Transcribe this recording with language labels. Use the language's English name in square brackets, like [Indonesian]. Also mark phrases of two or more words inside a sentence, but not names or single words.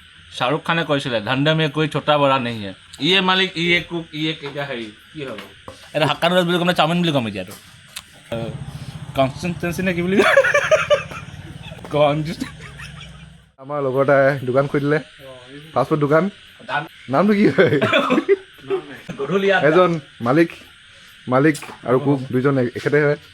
[Hindi] शाहरुख खाने [Assamese] কৈছিলে [Hindi] धंधे में कोई छोटा बड़ा नहीं है ये मालिक ये कुक ये क्या है [Assamese] কি হ'ব এটা হাক্কা নুডলছ বুলি ক'ম চাওমিন বুলি ক'ম এতিয়াতো কনসিস্টেন্সি নে কি বুলি আমাৰ লগৰ এটাই দোকান খুলিলে ফাষ্টফুড দোকান নামটো কি হয় এজন মালিক আৰু কুক দুইজন একেতে হয়